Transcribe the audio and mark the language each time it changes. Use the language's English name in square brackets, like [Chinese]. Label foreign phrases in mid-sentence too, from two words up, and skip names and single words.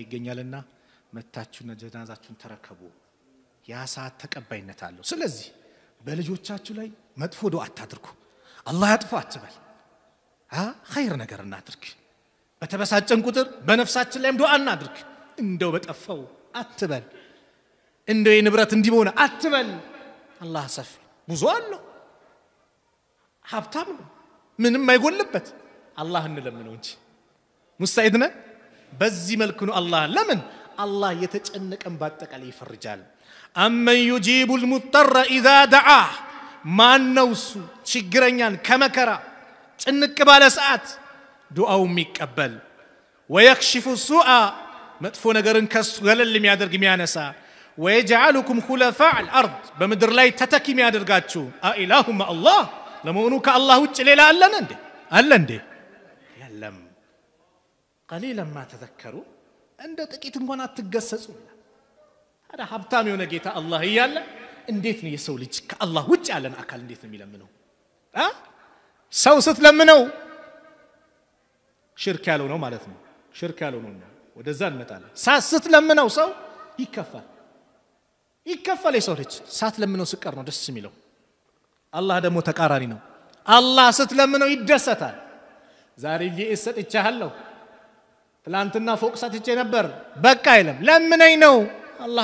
[Amharic] ይገኛልና መታችሁና ጀናዛችሁን ተረከቡ ያ ሰዓት ተቀባይነት አለው ስለዚህ በልጆቻችሁ ላይ መጥፎ ዱዓ አታድርጉ አላህ ያጥፋ አትበል ኸይር ነገር እናድርግ በተበሳጨን ቁጥር በነፍሳችን ላይም ዱዓ እናድርግ እንደው በጠፋው አትበል እንደው የንብረት እንዲሆነ አትበል አላህ ሰፊ ብዙ አለው ሀብታም ምንም አይጎልበት አላህ እንለምነው እንጂ ሙስተዒድነ በዚህ መልኩ ነው አላህ ለምን አላህ የተጨነቀን ባጠቃላይ ይፈርጃል አመን [Arabic] يجيب المضطر اذا [Amharic] دعاه ማን ነው እሱ ችግረኛን ከመከራ ጭንቅ ባለ ሰዓት ዱዓው የሚቀበል [Arabic] ويكشف السوء [Amharic] መጥፎ ነገርን ከሱ ገለል የሚያደርግ የሚያነሳ [Arabic] ويجعلكم خلفاء الارض [Amharic] በምድር ላይ ተተኪ የሚያደርጋችሁ አኢላሁም አላህ ለመሆኑ ከአላህ ውጭ ሌላ አለ እንዴ የለም [Arabic] قليلا ما تذكروا [Amharic] እንደ ጥቂት እንኳን አትገሰጹ ታዲያ ሀብታም የሆነ ጌታ አላህ ይያለ እንዴት ነው የሰው ልጅ ከአላህ ውጭ ያለን አካል እንዴት ነው የሚለምነው ሰው ስትለምነው ሽርክ ያለው ነው ማለት ነው ሽርክ ያለው ነው ወደዛ እንመጣለን ስትለምነው ሰው ይከፋል የሰው ልጅ ሳትለምነው ስቀር ነው ደስ የሚለው አላህ ደግሞ ተቃራኒ ነው አላህ ስትለምነው ይደሰታል ዛሬ ሊእሰጥ ይቻላል ትላንትና ፎቅ ሰጥቼ ነበር በቃ አይለም ለምነኝ ነው አላህ